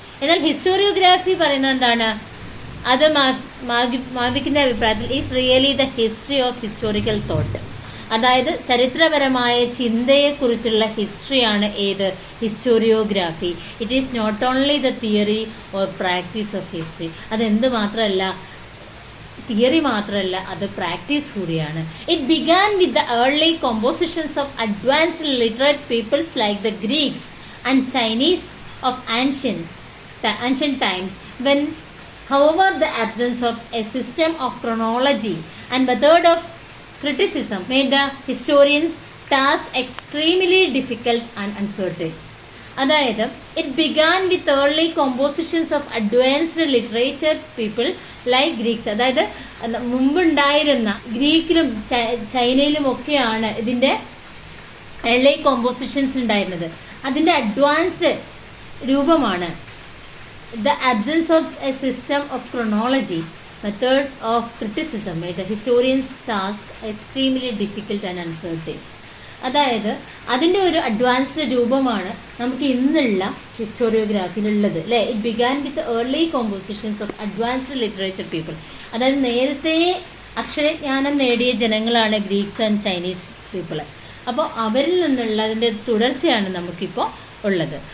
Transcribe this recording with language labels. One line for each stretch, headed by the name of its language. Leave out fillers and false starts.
Malayalam: എന്നാൽ ഹിസ്റ്റോറിയോഗ്രാഫി പറയുന്നത് എന്താണ്? അത് മാവിക്കിൻ്റെ അഭിപ്രായത്തിൽ
English: is really the history of historical thought,
Malayalam: അതായത് ചരിത്രപരമായ ചിന്തയെക്കുറിച്ചുള്ള ഹിസ്റ്ററിയാണ് ഏത്?
English: Historiography. It is not only the theory or practice of history.
Malayalam: അതെന്ത് മാത്രമല്ല, തിയറി മാത്രമല്ല, അത് പ്രാക്ടീസ് കൂടിയാണ്.
English: It began with the early compositions of advanced literate peoples like the Greeks and Chinese of ancient times, when however the absence of a system of chronology and method of criticism made the historians' task extremely difficult and uncertain.
Malayalam: അതായത്
English: It began with early compositions of advanced literature people like Greeks.
Malayalam: അതായത് മുമ്പുണ്ടായിരുന്ന ഗ്രീക്കിലും ചൈനയിലും ഒക്കെയാണ് ഇതിൻ്റെ early compositions ഉണ്ടായിരുന്നത്. അതിൻ്റെ advanced രൂപമാണ്.
English: The absence of a system of chronology, method of criticism made the historian's task extremely difficult and uncertain.
Malayalam: അതായത് അതിൻ്റെ ഒരു അഡ്വാൻസ്ഡ് രൂപമാണ് നമുക്ക് ഇന്നുള്ള ഹിസ്റ്റോറിയോഗ്രാഫിയിലുള്ളത് അല്ലേ.
English: It began with early compositions of advanced literature people.
Malayalam: അതായത് നേരത്തെ അക്ഷരജ്ഞാനം നേടിയ ജനങ്ങളാണ് ഗ്രീക്സ് ആൻഡ് ചൈനീസ് പീപ്പിൾ. അപ്പോൾ അവരിൽ നിന്നുള്ള അതിൻ്റെ തുടർച്ചയാണ് നമുക്കിപ്പോൾ ഉള്ളത്.